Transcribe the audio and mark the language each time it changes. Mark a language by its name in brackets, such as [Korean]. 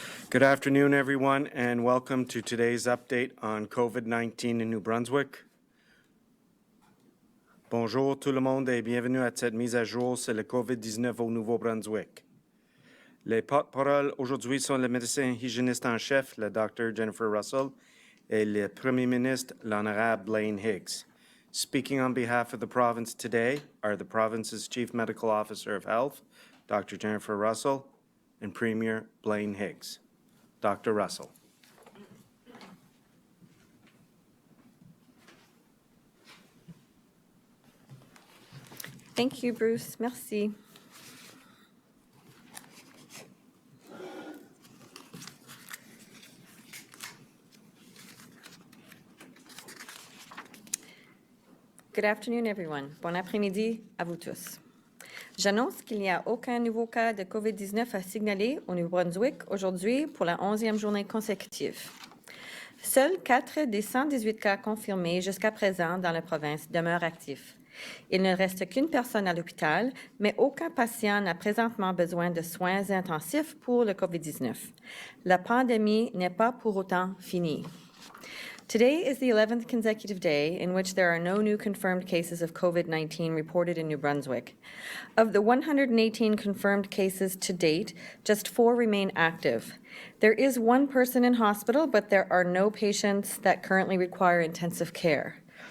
[English] Good afternoon, everyone, and welcome to today's update on COVID-19 in New Brunswick. [French] Bonjour tout le monde et bienvenue à cette mise à jour sur le COVID-19 au Nouveau-Brunswick. Les porte-paroles aujourd'hui sont le médecin hygiéniste en chef, le Dr. Jennifer Russell, et le Premier ministre, l'Honorable Blaine Higgs. [English] Speaking on behalf of the province today are the province's Chief Medical Officer of Health, Dr. Jennifer Russell, and Premier Blaine Higgs. Dr. Russell. Thank you, Bruce. Merci. Good afternoon, everyone. [French] Bon après-midi à vous tous. J'annonce qu'il n'y a aucun nouveau cas de COVID-19 à signaler au Nouveau-Brunswick aujourd'hui pour la 11e journée consécutive. Seuls 4 des 118 cas confirmés jusqu'à présent dans la province demeurent actifs. Il ne reste qu'une personne à l'hôpital, mais aucun patient n'a présentement besoin de soins intensifs pour le COVID-19. La pandémie n'est pas pour autant finie. [English] Today is the 11th consecutive day in which there are no new confirmed cases of COVID-19 reported in New Brunswick. Of the 118 confirmed cases to date, just 4 remain active. There is 1 person in hospital, but there are no patients that currently require intensive care.